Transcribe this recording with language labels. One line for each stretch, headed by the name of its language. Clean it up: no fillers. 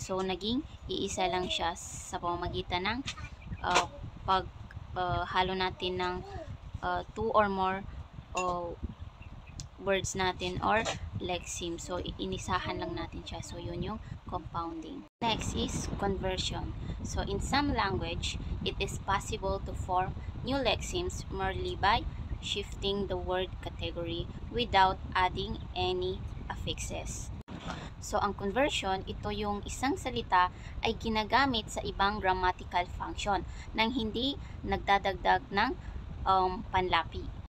Filipino: So, naging iisa lang siya sa pamamagitan ng paghalo natin ng
English: two or more words
Filipino: natin
English: or lexemes.
Filipino: So, inisahan lang natin siya. So, yun yung compounding.
English: Next is conversion. So, in some language, it is possible to form new lexemes merely by shifting the word category without adding any affixes.
Filipino: So, ang conversion, ito yung isang salita ay ginagamit sa ibang grammatical function nang hindi nagdadagdag ng panlapi.